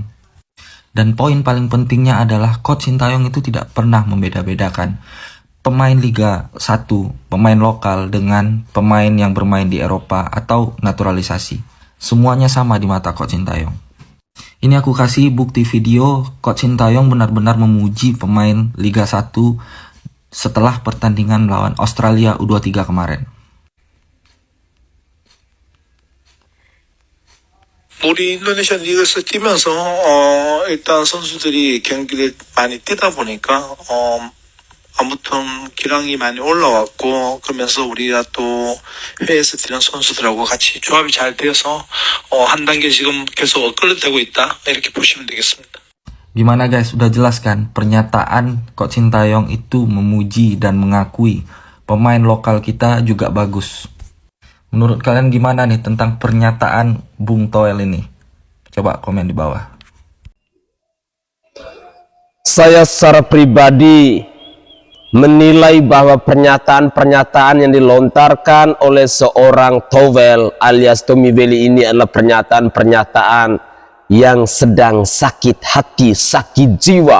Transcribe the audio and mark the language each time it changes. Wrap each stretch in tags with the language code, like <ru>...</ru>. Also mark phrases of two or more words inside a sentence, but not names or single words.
<id>Dan poin paling pentingnya adalah Coach Sintayong itu tidak pernah membeda-bedakan pemain Liga 1, pemain lokal dengan pemain yang bermain di Eropa atau naturalisasi. Semuanya sama di mata Coach Sintayong. Ini aku kasih bukti video Coach Sintayong benar-benar memuji pemain Liga 1 setelah pertandingan melawan Australia U23 kemarin.</id> <ko>우리 인도네시아 리그에서 뛰면서 일단 선수들이 경기를 많이 뛰다 보니까 아무튼 기량이 많이 올라왔고, 그러면서 우리가 또 해외에서 뛰는 선수들하고 같이 조합이 잘 되어서 한 단계 지금 계속 업그레이드되고 있다, 이렇게 보시면 되겠습니다.</ko> <id>Gimana guys, udah jelas kan? Pernyataan Coach Sintayong itu memuji dan mengakui pemain lokal kita juga bagus. Menurut kalian gimana nih tentang pernyataan Bung Toel ini? Coba komen di bawah. Saya secara pribadi menilai bahwa pernyataan-pernyataan yang dilontarkan oleh seorang Toel alias Tommy Welly ini adalah pernyataan-pernyataan yang sedang sakit hati, sakit jiwa.</id>